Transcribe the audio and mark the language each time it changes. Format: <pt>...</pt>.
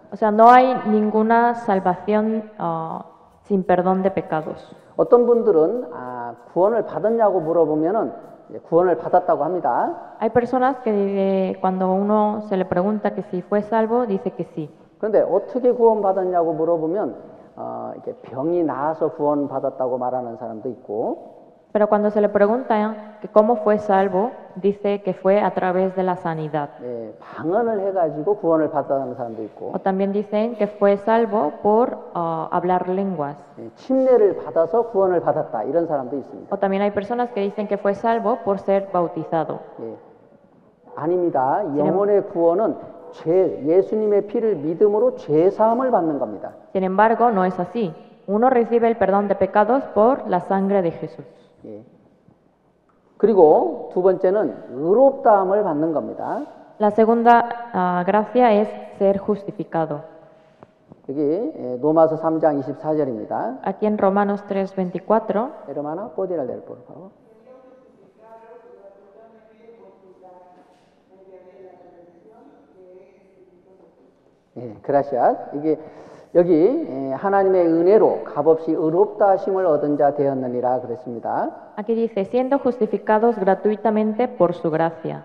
<es>O sea, no hay ninguna salvación sin perdón de pecados.</es> <ko>어떤 분들은 구원을 받았냐고 물어보면은 구원을 받았다고 합니다.</ko> <es>Hay personas que cuando uno se le pregunta que si fue salvo, dice que sí.</es> <ko>그런데 어떻게 구원받았냐고 물어보면 이렇게 병이 나아서 구원받았다고 말하는 사람도 있고</ko> <es>Pero cuando se le pregunta que cómo fue salvo, dice que fue a través de la sanidad.</es> <ko>예, 방언을 해가지고 구원을 받았다는 사람도 있고</ko> <es>O también dicen que fue salvo por hablar lenguas.</es> <ko>예, 침례를 받아서 구원을 받았다 이런 사람도 있습니다.</ko> <es>O también hay personas que dicen que fue salvo por ser bautizado.</es> <ko>예, 아닙니다. 영혼의 구원은 예수님의 피를 믿음으로 죄 사함을 받는 겁니다.</ko> <es>Sin embargo, no es así. Uno recibe el perdón de pecados por la sangre de Jesús.</es> <ko>예. 그리고 두 번째는 의롭다함을 받는 겁니다.</ko> <es>La segunda gracia es ser justificado.</es> <ko>여기 로마서 3장 24절입니다.</ko> <es>Aquí en Romanos 3:24, Hermana, ¿podría leer, por favor? 예, gracias.</es> <ko>이게 여기 하나님의 은혜로 값없이 의롭다 하심을 얻은 자 되었느니라 그랬습니다.</ko> <es>aquí dice, siendo justificados gratuitamente por su gracia.</es>